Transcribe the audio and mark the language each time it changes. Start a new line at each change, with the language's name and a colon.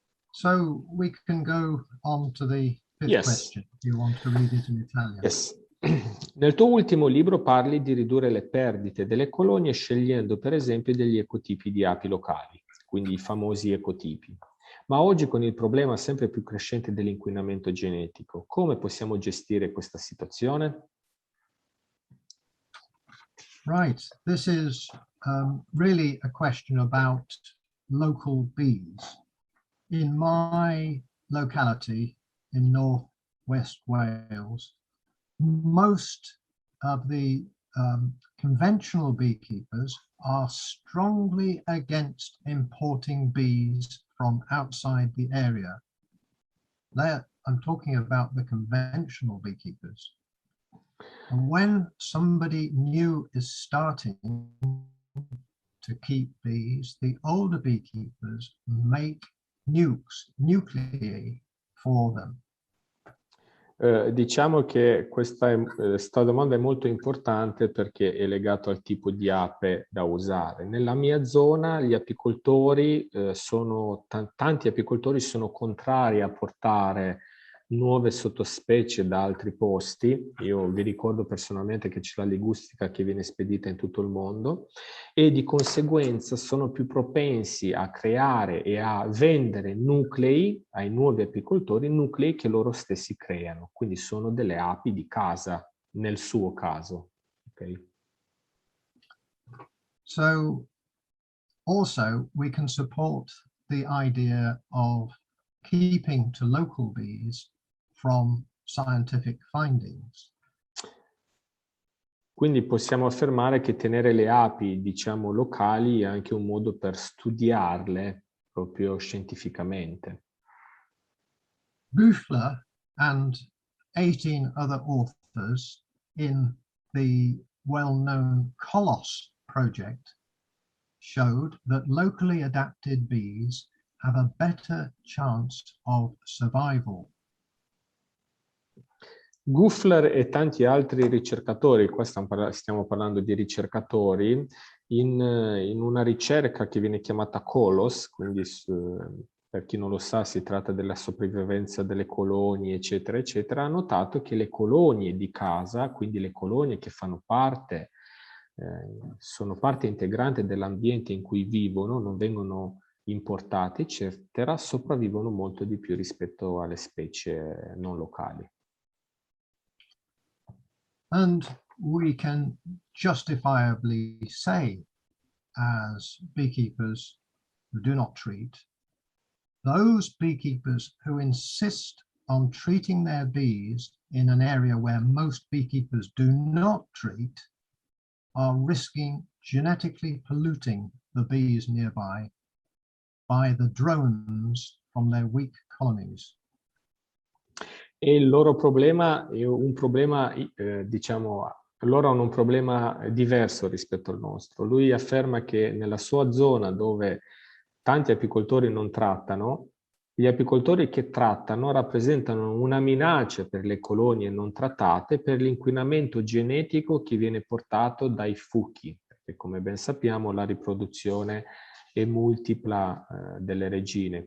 English: So we can go on to the fifth question. Do you want to read it in Italian? Yes.
Italian: Nel tuo ultimo libro parli di ridurre le perdite delle colonie scegliendo per esempio degli ecotipi di api locali, quindi i famosi ecotipi. Ma oggi con il problema sempre più crescente dell'inquinamento genetico, come possiamo gestire questa situazione?
English: Right, this is really a question about local bees. In my locality in northwest Wales, most of the conventional beekeepers are strongly against importing bees from outside the area. I'm talking about the conventional beekeepers. And when somebody new is starting to keep bees, the older beekeepers make nuclei for them.
Italian: Diciamo che questa domanda è molto importante perché è legato al tipo di ape da usare. Nella mia zona gli apicoltori tanti apicoltori sono contrari a portare nuove sottospecie da altri posti. Io vi ricordo personalmente che c'è la ligustica che viene spedita in tutto il mondo e di conseguenza sono più propensi a creare e a vendere nuclei ai nuovi apicoltori, nuclei che loro stessi creano. Quindi sono delle api di casa, nel suo caso.
English: Okay? So also we can support the idea of keeping to local bees from scientific findings.
Italian: Quindi possiamo affermare che tenere le api, diciamo, locali è anche un modo per studiarle proprio scientificamente.
English: Buchler and 18 other authors in the well-known Colossus project showed that locally adapted bees have a better chance of survival.
Italian: Guffler e tanti altri ricercatori, qua stiamo parlando di ricercatori, in una ricerca che viene chiamata Colos, quindi per chi non lo sa si tratta della sopravvivenza delle colonie, eccetera, eccetera, ha notato che le colonie di casa, quindi le colonie che fanno parte, sono parte integrante dell'ambiente in cui vivono, non vengono importate, eccetera, sopravvivono molto di più rispetto alle specie non locali.
English: And we can justifiably say, as beekeepers who do not treat, those beekeepers who insist on treating their bees in an area where most beekeepers do not treat are risking genetically polluting the bees nearby by the drones from their weak colonies.
Italian: E il loro problema è un problema, diciamo, loro hanno un problema diverso rispetto al nostro. Lui afferma che nella sua zona dove tanti apicoltori non trattano, gli apicoltori che trattano rappresentano una minaccia per le colonie non trattate per l'inquinamento genetico che viene portato dai fuchi, perché come ben sappiamo la riproduzione è multipla delle regine.